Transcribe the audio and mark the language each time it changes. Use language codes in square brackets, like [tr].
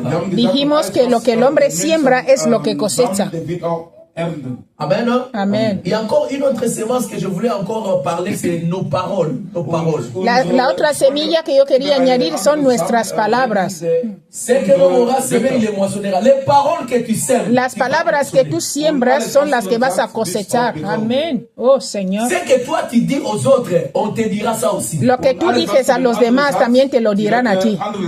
[es] Dijimos que lo que el hombre siembra es lo que cosecha. Amen. Amen. [fr] Il y a encore une autre semence que je voulais encore parler, c'est nos paroles. Nos paroles. [es] La otra semilla que yo quería añadir son nuestras palabras. [fr] C'est que l'on aura semé, il les moissonnera. Les paroles que tu sèmes. [es] Las palabras que tú siembras son las que vas a cosechar. Amén. Oh, Señor. [fr] Ce que toi tu dis aux autres, on te dira ça aussi. [es] Lo que tú dices a los demás también te lo dirán a ti.